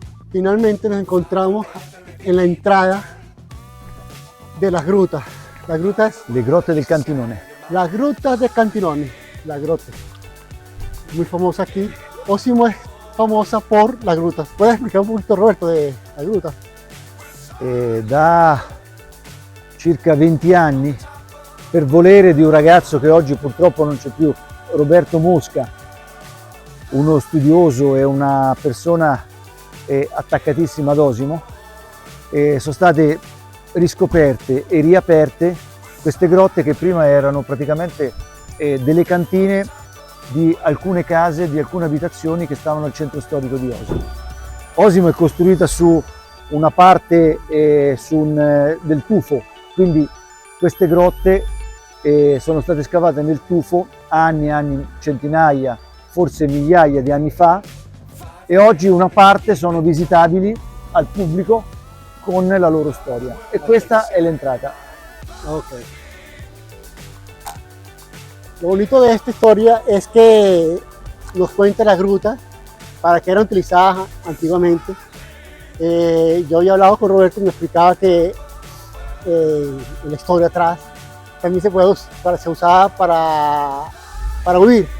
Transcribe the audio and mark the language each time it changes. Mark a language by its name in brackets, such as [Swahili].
[Spanish] Finalmente nos encontramos en la entrada de las grutas. Las grutas... [Italian] Le grotte del Cantinone. [Spanish] Las grutas del Cantinone. La grota. Muy famosa aquí. Osimo es famosa por las grutas. ¿Puedes explicar un poquito, Roberto, de las grutas? [Italian] Da circa 20 anni, per volere di un ragazzo che oggi purtroppo non c'è più, Roberto Mosca, uno studioso e una persona attaccatissima ad Osimo, sono state riscoperte e riaperte queste grotte che prima erano praticamente delle cantine di alcune case, di alcune abitazioni che stavano al centro storico di Osimo. Osimo è costruita su una parte del tufo, quindi queste grotte sono state scavate nel tufo anni, centinaia, forse migliaia di anni fa, e oggi una parte sono visitabili al pubblico con la loro storia. E questa è l'entrata. Okay. [Spanish] Lo bonito de esta historia es que nos cuenta las grutas para qué eran utilizadas antiguamente. Yo había hablado con Roberto y me explicaba que en la historia atrás también se usaba para huir.